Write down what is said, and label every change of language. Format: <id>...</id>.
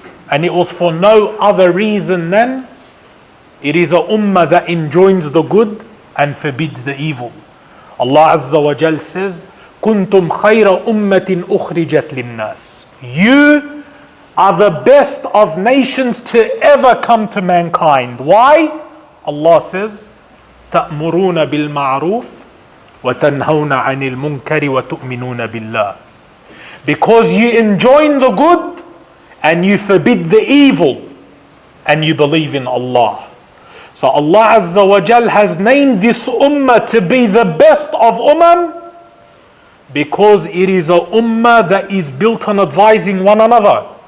<en>And it was for no other reason than it is a ummah that enjoins the good and forbids the evil. Allah Azza wa Jal says,</en> <ar>"Kuntum khayra ummatin ukhrijat linnas."</ar> <en>You are the best of nations to ever come to mankind. Why? Allah says,</en> <ar>تأمرون بالمعروف وتنهون عن المنكر وتؤمنون بالله.</ar> <en>Because you enjoin the good and you forbid the evil and you believe in Allah. So Allah Azza wa Jal has named this ummah to be the best of ummah because it is a ummah that is built on advising one another.</en>